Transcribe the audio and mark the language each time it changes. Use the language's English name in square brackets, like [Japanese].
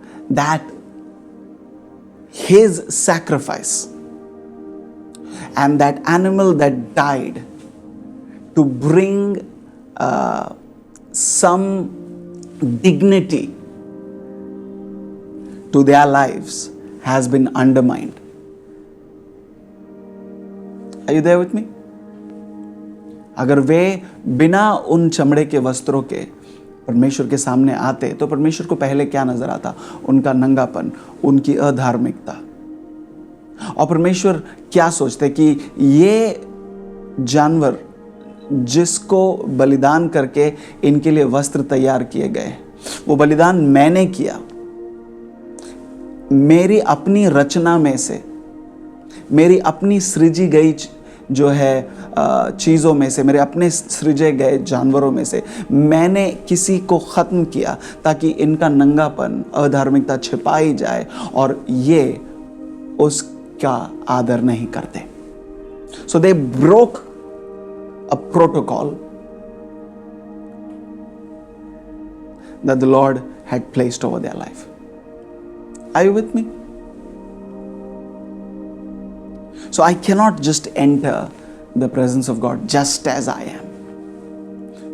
[English] That His sacrifice and that animal that died to bring some dignity to their lives has been undermined. Are you there with me? [Hindi] अगर वे बिना उन चमड़े के वस्त्रों के परमेश्वर के सामने आते तो परमेश्वर को पहले क्या नजर आता? उनका नंगापन, उनकी अधार्मिकता। और परमेश्वर क्या सोचते कि ये जानवर जिसको बलिदान करके इनके लिए वस्त्र तैयार किए गए, वो बलिदान मैंने किया, मेरी अपनी रचना में से, मेरी अपनी सृजी गई जो है चीज़ों में से, मेरे अपने सृजे गए जानवरों में से मैंने किसी को ख़त्म किया ताकि इनका नंगापन, अधार्मिकता छिपाई जाए और ये उसका आदर नहीं करते। [English] So they broke a protocol that the Lord had placed over their life. Are you with me? So I cannot just enter the presence of God just as I am.